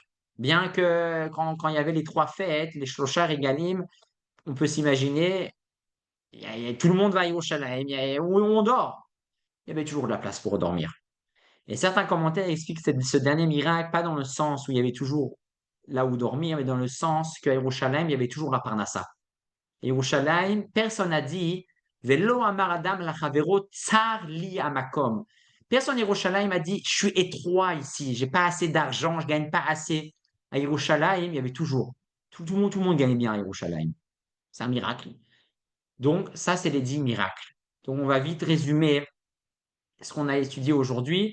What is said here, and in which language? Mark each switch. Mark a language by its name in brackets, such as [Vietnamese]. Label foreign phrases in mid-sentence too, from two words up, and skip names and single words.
[French] Bien que quand il y avait les 3 fêtes, les [Hebrew] שלושה רגלים, [French] on peut s'imaginer, tout le monde va à Yerushalayim, où on dort. Il y avait toujours de la place pour dormir. Et certains commentaires expliquent ce dernier miracle, pas dans le sens où il y avait toujours là où dormir, mais dans le sens qu'à Yerushalayim, il y avait toujours la parnassa. Yerushalayim, personne n'a dit [Hebrew] ולא אמר אדם לחברו צר לי המקום. [French] Personne à Yerushalayim a dit je suis étroit ici, j'ai pas assez d'argent, je gagne pas assez. À Yerushalayim, il y avait toujours tout le monde gagnait bien à Yerushalayim. C'est un miracle. Donc ça, c'est les 10 miracles. Donc on va vite résumer ce qu'on a étudié aujourd'hui.